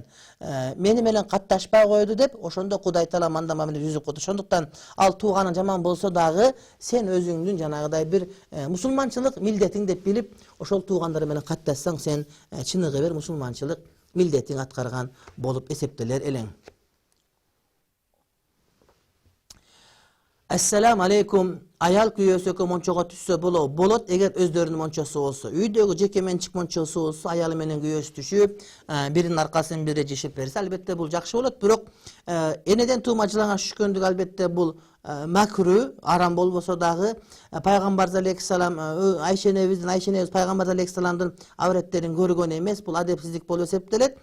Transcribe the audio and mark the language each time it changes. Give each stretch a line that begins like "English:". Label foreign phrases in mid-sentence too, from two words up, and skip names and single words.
Kyrgyz: Мени менен катташпай койду деп, ошондо Кудай Таала мында мамиле жүзүп койду. Ошондуктан ал тууганың жаман болсо дагы сен өзүңдүн жанагыдай bir мусулманчылык милдетиң деп билип, ошол туугандар менен катташсаң сен чыныгы бир мусулманчылык милдетиң аткарган болуп эсептелер элең.
Arabic: السلام عليكم.
Kyrgyz: Ayal kuyösökö monçoga түссө болот эгер өздөрүнүн мончосу болсо. Үйдөгү жеке менчик мончосу болсо, аялы менен күйөөсү түшүп, биринин аркасын бири жешип берсе, албетте бул жакшы болот. Бирок энеден туума жылаңа түшкөндүк албетте бул макру, арам болбосо дагы пайгамбар алейхиссалам Айша энебиз пайгамбар алейхиссаламдын авреттерин көргөн эмес, бул адепсиздик болуп эсептелет.